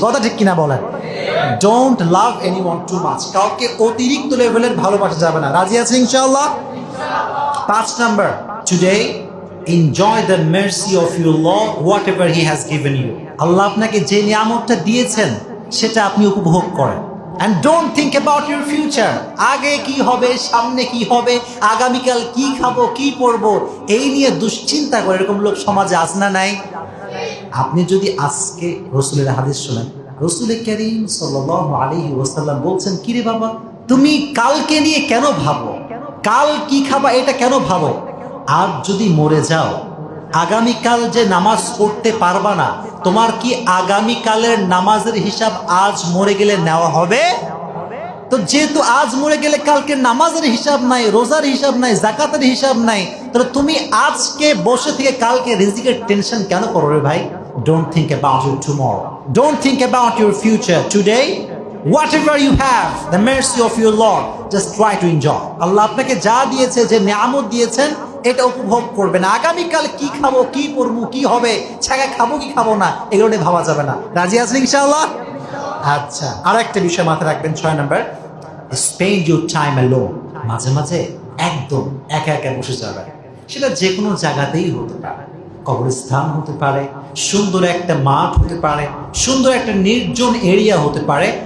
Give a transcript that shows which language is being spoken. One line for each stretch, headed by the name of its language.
Bangla: কথা ঠিক কিনা বলেন?
English: Don't love anyone too much.
Bangla: কাউকে অতিরিক্ত লেভেলের ভালোবাসা যাবে না। রাজি আছে ইনশাআল্লাহ?
English: 5 number, today enjoy the mercy of your lord whatever he has given you.
Bangla: আল্লাহ আপনাকে যে নিয়ামতটা দিয়েছেন সেটা আপনি উপভোগ করেন।
English: And don't think about your future.
Bangla: আগে কি হবে, সামনে কি হবে, আগামীকাল কি খাবো, কি পরবো, এই নিয়ে দুশ্চিন্তা করে এরকম লোক সমাজে আছে না নাই? আপনি যদি আজকে রাসূলের হাদিস শুনেন, রাসূল কারীম সাল্লাল্লাহু আলাইহি ওয়াসাল্লাম বলছেন, কিরে বাবা তুমি কালকে নিয়ে কেন ভাবো, কাল কি খাবা এটা কেন ভাবো? আর যদি মরে যাও, আগামীকাল যে নামাজ পড়তে পারবা না, তোমার কি আগামীকালের নামাজের হিসাব আজ মরে গেলে নেওয়া হবে? তো যেহেতু আজ মরে গেলে কালকে নামাজের হিসাব নাই, রোজার হিসাব নাই, জাকাতের হিসাব নাই, তাহলে তুমি আজকে বসে থেকে কালকে রিজিকের টেনশন কেন করো রে ভাই?
English: Don't think about your tomorrow, don't think about your future. Today whatever you have, the mercy of your Lord, just try to enjoy.
Bangla: আল্লাহ আপনাকে যা দিয়েছে, যে নিয়ামত দিয়েছেন, এটা উপভোগ করবেন। আগামীকাল কি খাবো, কি পরবো, কি হবে, ছাগা খাবো কি খাবো না, এগুলো নিয়ে ভাবা যাবে না। রাজি আছেন ইনশাআল্লাহ? আচ্ছা, আর একটা বিষয় মাথায় রাখবেন, 6 নম্বর,
English: Spend your time alone.
Bangla: মাঝে মাঝে একদম একা একা বসে যাবেন। সেটা যে কোনো জায়গাতেই হতে পারে, কবরস্থান হতে পারে, সুন্দর একটা মাঠ হতে পারে, সুন্দর একটা নির্জন এরিয়া হতে পারে।